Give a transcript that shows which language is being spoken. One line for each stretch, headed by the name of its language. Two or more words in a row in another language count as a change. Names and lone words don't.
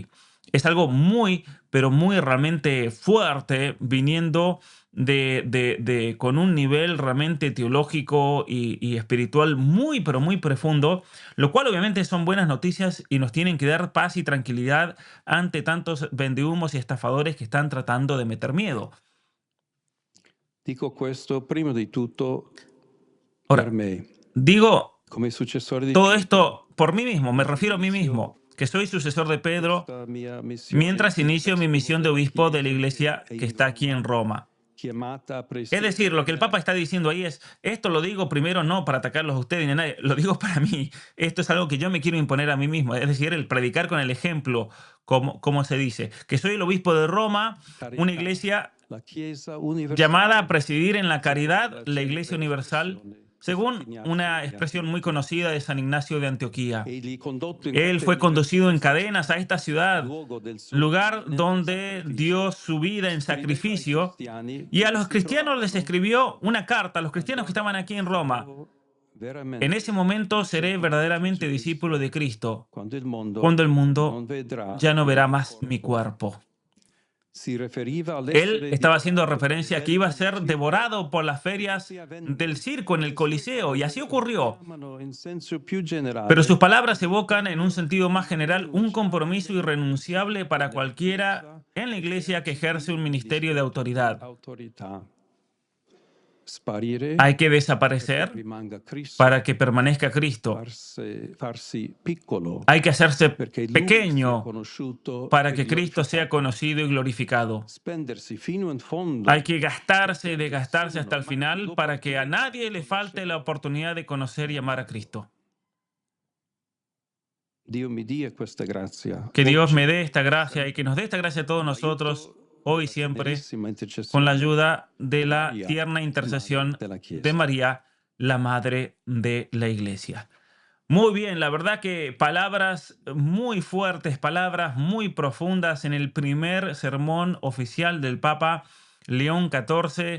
Spanish: Es algo muy, pero muy realmente fuerte, viniendo con un nivel realmente teológico y espiritual muy, pero muy profundo, lo cual obviamente son buenas noticias y nos tienen que dar paz y tranquilidad ante tantos vendehumos y estafadores que están tratando de meter miedo.
Italian: Dico questo prima di tutto
Spanish: Ahora,
Italian: per me,
Spanish: digo
Italian: come successore di
Spanish: todo Pedro, esto por mí mismo, me refiero a mí mismo, que soy sucesor de Pedro,
Italian: questa mia missione
Spanish: mientras
Italian: di
Spanish: inicio mi misión de obispo de la
Italian: Chiesa
Spanish: iglesia
Italian: è
Spanish: que
Italian: in
Spanish: está aquí en Roma.
Italian: chiamata a
Spanish: Es decir, lo que el
Italian: presiedere
Spanish: Papa está diciendo ahí es, esto lo digo primero no para atacarlos a ustedes ni a nadie, lo digo para mí. Esto es algo que yo me quiero imponer a mí mismo, es decir, el predicar con el ejemplo, como se dice, que soy el obispo de Roma, una iglesia
Italian: la Chiesa universale,
Spanish: llamada a presidir en la caridad la
Italian: celebre
Spanish: Iglesia Universal,
Italian: espressione di
Spanish: según
Italian: Sant'Ignazio
Spanish: una
Italian: di
Spanish: expresión
Italian: Antiochia.
Spanish: muy conocida de San Ignacio de Antioquía.
Italian: Egli condotto in
Spanish: Él fue
Italian: catene
Spanish: conducido en
Italian: questa
Spanish: cadenas a esta ciudad,
Italian: luogo del suo
Spanish: lugar
Italian: nel
Spanish: donde
Italian: sacrificio.
Spanish: dio su vida en
Italian: Scriveva ai
Spanish: sacrificio,
Italian: cristiani
Spanish: y a
Italian: che
Spanish: los
Italian: si
Spanish: cristianos les
Italian: trovavano
Spanish: escribió una carta, a los cristianos que estaban aquí en Roma. En ese momento seré verdaderamente discípulo de Cristo, cuando el cuando el mundo
Italian: non vedrà
Spanish: ya no verá
Italian: il
Spanish: más mi
Italian: corpo.
Spanish: cuerpo.
Italian: Si riferiva
Spanish: Él
Italian: all'essere
Spanish: estaba haciendo
Italian: divorato
Spanish: referencia a
Italian: dalle
Spanish: que iba a
Italian: belve del
Spanish: ser
Italian: circo,
Spanish: devorado por las
Italian: e
Spanish: ferias
Italian: così avvenne.
Spanish: del circo en el
Italian: Le sue
Spanish: Coliseo, y así
Italian: parole
Spanish: ocurrió.
Italian: chiamano in senso più
Spanish: Pero
Italian: generale
Spanish: sus palabras evocan en un sentido más general un compromiso irrenunciable para cualquiera en la iglesia que ejerce un ministerio de autoridad.
Italian: autorità. Sparire
Spanish: Hay que
Italian: perché
Spanish: desaparecer
Italian: rimanga Cristo,
Spanish: para que permanezca Cristo.
Italian: farsi piccolo
Spanish: Hay que hacerse
Italian: perché lui sia
Spanish: pequeño
Italian: conosciuto
Spanish: para
Italian: e
Spanish: que Cristo sea
Italian: glorificato.
Spanish: conocido y glorificado.
Italian: Spendersi fino in fondo
Spanish: Hay que gastarse y
Italian: perché
Spanish: desgastarse hasta el
Italian: nessuno,
Spanish: final
Italian: manco
Spanish: para que a
Italian: l'opportunità
Spanish: nadie le
Italian: di
Spanish: falte la
Italian: conoscerlo.
Spanish: oportunidad de conocer y amar a Cristo.
Italian: Dio mi dia questa grazia.
Spanish: Que Dios
Italian: Oggi,
Spanish: me dé esta gracia y que nos dé esta gracia a todos
Italian: con
Spanish: nosotros,
Italian: l'aiuto
Spanish: hoy y
Italian: della
Spanish: siempre,
Italian: tenerissima
Spanish: con la
Italian: intercessione
Spanish: ayuda de
Italian: di
Spanish: la
Italian: Maria,
Spanish: tierna
Italian: la madre
Spanish: intercesión
Italian: della
Spanish: de
Italian: Chiesa.
Spanish: María, la Madre de la Iglesia. Muy bien, la verdad que palabras muy fuertes, palabras muy profundas en el primer sermón oficial del Papa León XIV.